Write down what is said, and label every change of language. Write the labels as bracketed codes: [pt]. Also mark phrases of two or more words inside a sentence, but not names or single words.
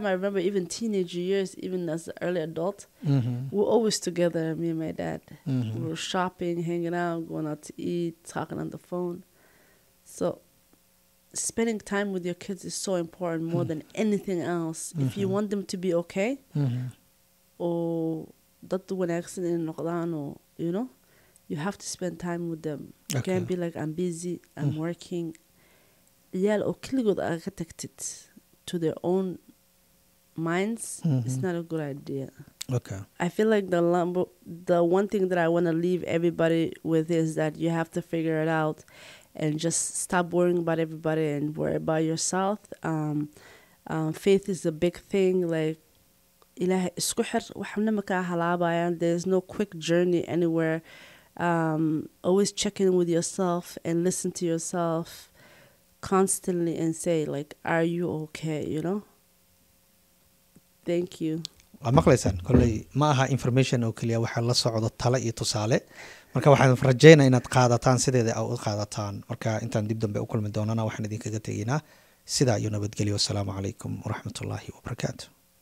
[en] I remember even teenage years, even as an early adult, we were always together, me and my dad. We were shopping, hanging out, going out to eat, talking on the phone. So spending time with your kids is so important, more than anything else. If you want them to be okay, or [so] dad wanaagsan in noqdaan, [en] or you know, you have to spend time with them. You can't be like, I'm busy, I'm working. [so] Yaal oo keligood aa ka tagtid [en] to their own minds, it's not a good idea. I feel like the one thing that I want to leave everybody with is that you have to figure it out and just stop worrying about everybody and worry about yourself. Faith is a big thing. [so] Like ilaahay isku xir, waxna ma ka halaabayaan. [en] There's no quick journey anywhere. Always check in with yourself and listen to yourself constantly and say like, are you okay, you know? Thank you. [so] waa maqlaysaan kolley ma aha information oo keliya waxaa la socdo talo iyo tusaale. marka waxaan rajaynaa inaad qaadataan sideeda aad u qaadataan. marka intaan dib dambe u kulmi doonana waxaan idinkaga tegaynaa sidaa iyo nabadgelyo. [ar] السلام عليكم ورحمة الله وبركاته.